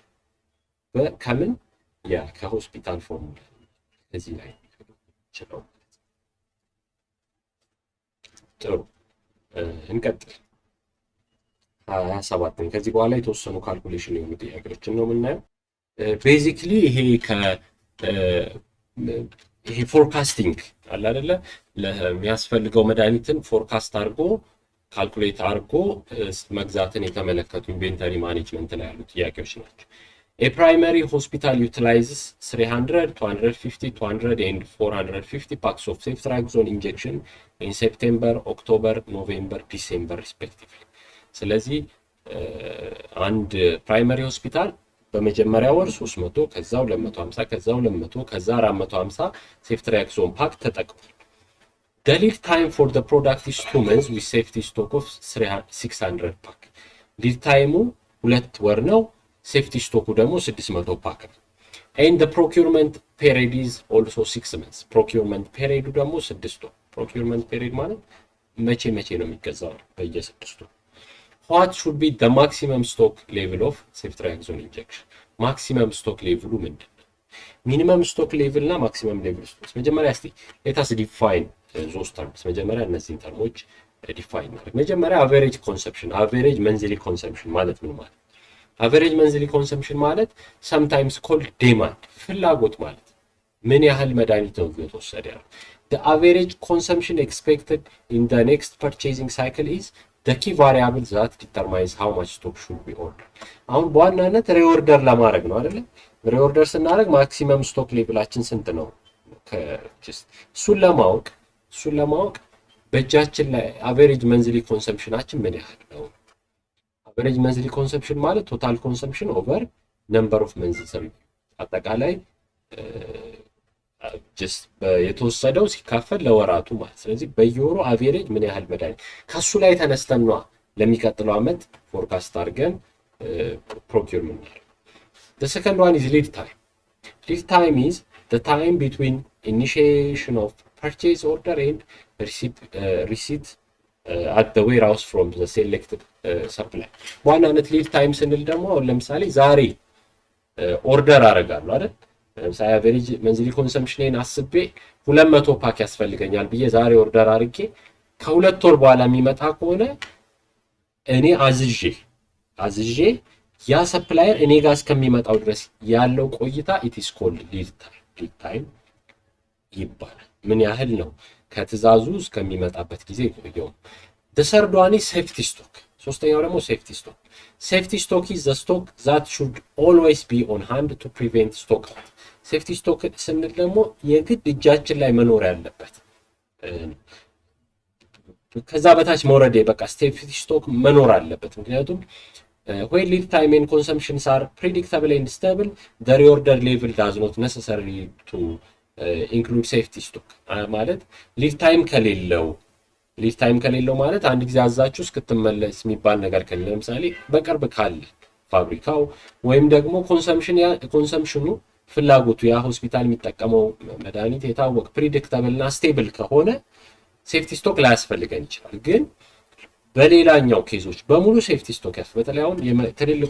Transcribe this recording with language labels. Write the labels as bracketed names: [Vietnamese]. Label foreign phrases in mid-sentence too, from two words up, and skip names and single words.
[Amharic] ከምን ከሆስፒታል ፎርሙላ እዚህ ላይ ይችላል። ጥሩ እንቀጥል። 27 ከዚህ በኋላ የተወሰኑ ካልኩሌሽን የሆኑ ጥያቄዎችን ነው የምናየው። ቤዚክሊ ይሄ ፎርካስቲንግ አለ አይደለ? ለሚያስፈልገው መድኃኒትን ፎርካስት አድርጎ ካልኩሌት አድርጎ መግዛትን የተመለከቱ [English] inventory management [Amharic] ላይ ያሉ ጥያቄዎች ናቸው። [English] A primary hospital utilizes 300, 250, 200 and 450 packs of ceftriaxone injection in September, October, November, December respectively. [Amharic] ስለዚህ አንድ ፕራይመሪ ሆስፒታል በመጀመሪያ ወር 300 ከዛው 250 ከዛው 200 ከዛ 450 ሴፍትሪያክሶን ፓክ ተጠቅሟል። [English] The lead time for the product is 2 months with safety stock of 600 pack. lead time [Amharic] 2 ወር ነው። ሴፍቲ ስቶኩ ደግሞ 600 ፓክ ነው። [English] and the procurement period is also 6 months. procurement period [Amharic] ደግሞ 6 ወር። [English] procurement period [Amharic] ማለት መቼ ነው የሚገዛው? በየ6 ወር። [English] what should be the maximum stock level of ceftriaxone injection? maximum stock level [Amharic] ምንድነው? [English] minimum stock level [Amharic] እና [English] maximum level stock [Amharic] መጀመሪያ እስቲ [English] let us define those terms። [Amharic] መጀመሪያ እነዚህን ተርሞች ዲፋይን ማድረግ። መጀመሪያ [English] average consumption average monthly consumption [Amharic] ማለት ምን ማለት? [English] average monthly consumption ማለት sometimes called demand [Amharic] ፍላጎት ማለት ምን ያህል መድኃኒት ነው እየተወሰደ ያለው። [English] the average consumption expected in the next purchasing cycle is the key variable that determines how much stock should be ordered. [Amharic] አሁን በዋናነት ሪኦርደር ለማድረግ ነው አይደል? ሪኦርደር ስናደርግ [English] maximum stock [Amharic] ሌቭላችን ስንት ነው? እሱን ለማወቅ በእጃችን ላይ [English] average monthly consumption [Amharic] አችን ምን ያህል ነው? [English] average monthly consumption [Amharic] ማለት [English] total consumption over number of months [Amharic] አጠቃላይ just የተወሰደው ሲካፈል ለወራቱ ማለት። ስለዚህ በየወሩ አቬሬጅ ምን ያህል መድኃኒት ከሱ ላይ ተነስተን ነው ለሚቀጥለው አመት ፎርካስት አድርገን ፕሮኪውርመንት ነው። [English] the second one is lead time. lead time is the time between initiation of purchase order and receipt at the warehouse from the selected supply. [Amharic] ዋናነት [English] lead time [Amharic] ስንል ደግሞ ለምሳሌ ዛሬ ኦርደር አደርጋለሁ አይደል? ለምሳሌ [English] average monthly consumption [Amharic] አስቤ 200 ፓክ ያስፈልገኛል ብዬ ዛሬ ኦርደር አድርጌ ከሁለት ወር በኋላ የሚመጣ ከሆነ እኔ አዝዤ ያ ሰፕላየር እኔ ጋር እስከሚመጣው ድረስ ያለው ቆይታ [English] it is called lead time [Amharic] ይባላል። ምን ያህል ነው ከትዛዙ እስከሚመጣበት ጊዜ ቆየው። [English] the third one is safety stock. [Amharic] ሶስተኛው ደግሞ [English] safety stock. safety stock is the stock that should always be on hand to prevent stock out. safety stock [Amharic] ስንል ደግሞ የግድ እጃችን ላይ መኖር ያለበት ከዛ በታች መውረድ በቃ [English] safety stock [Amharic] መኖር አለበት። ምክንያቱም [English] when lead time and consumptions are predictable and stable, the reorder level does not necessarily to include safety stock. [Amharic] ማለት lead time ከሌለው ማለት አንድ ጊዜ አዛችሁ እስክትመለስ የሚባል ነገር ከሌለ ለምሳሌ በቅርብ ካለ ፋብሪካው ወይም ደግሞ ኮንሰምፕሽኑ ፍላጎቱ ያ ሆስፒታል የሚጠቀመው መድኃኒት የታወቀ ፕሪዲክታብል እና ስቴብል ከሆነ [English] safety stock [Amharic] ላያስፈልገን ይችላል። ግን በሌላኛው ኬዞች በሙሉ [English] safety stock [Amharic] ያስፈልጋል። በተለይ አሁን ትልልቅ